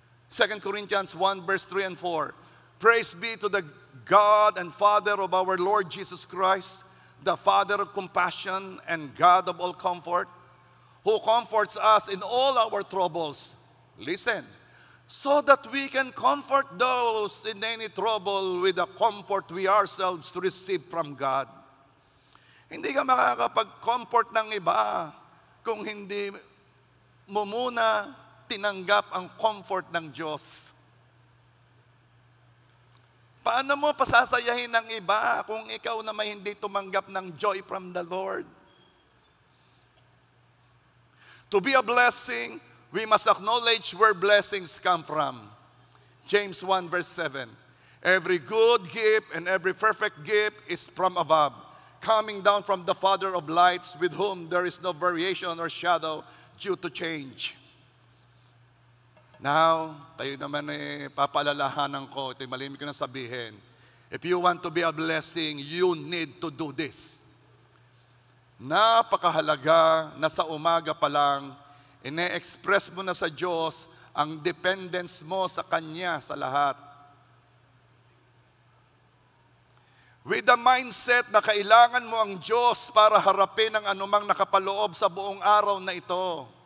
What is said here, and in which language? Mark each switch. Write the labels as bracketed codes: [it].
[en] 2 Corinthians 1 verse 3 and 4. Praise be to the God and Father of our Lord Jesus Christ, the Father of compassion and God of all comfort, who comforts us in all our troubles. Listen, so that we can comfort those in any trouble with the comfort we ourselves to receive from God. [tl] Hindi ka makakapag-comfort ng iba kung hindi mo muna tinanggap ang comfort ng Diyos. Paano mo pasasayahin ng iba kung ikaw na may hindi tumanggap ng [en] joy from the Lord? To be a blessing, we must acknowledge where blessings come from. James 1 verse 7. Every good gift and every perfect gift is from above, coming down from the Father of lights, with whom there is no variation or shadow due to change. [tl] Now, tayo naman papaalalahanan ko, ito'y malimit ko na sabihin. [en] If you want to be a blessing, you need to do this. [tl] Napakahalaga na sa umaga pa lang, ine-express mo na sa Diyos ang dependence mo sa Kanya sa lahat. [en] With the mindset [tl] na kailangan mo ang Diyos para harapin ang anumang nakapaloob sa buong araw na ito.